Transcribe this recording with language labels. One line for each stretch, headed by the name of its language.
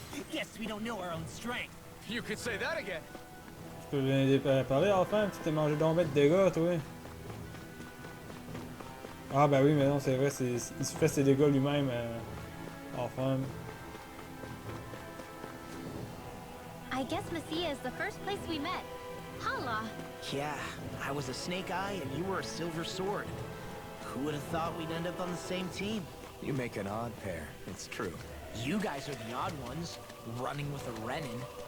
English: Guess we don't know our own strength. You could say that again.
French: Tu peux bien parler, enfin, tu t'es mangé donc ben de dégâts, toi. Ah, ben oui, mais non, c'est vrai, il se fait ses dégâts lui-même, enfin.
English: I guess Menancia is the first place we met. Hala. Yeah, I was a snake eye and you were a silver sword. Who would have thought we'd end up on the same team? You make an odd pair, it's true. You guys are the odd ones, running with a Renin.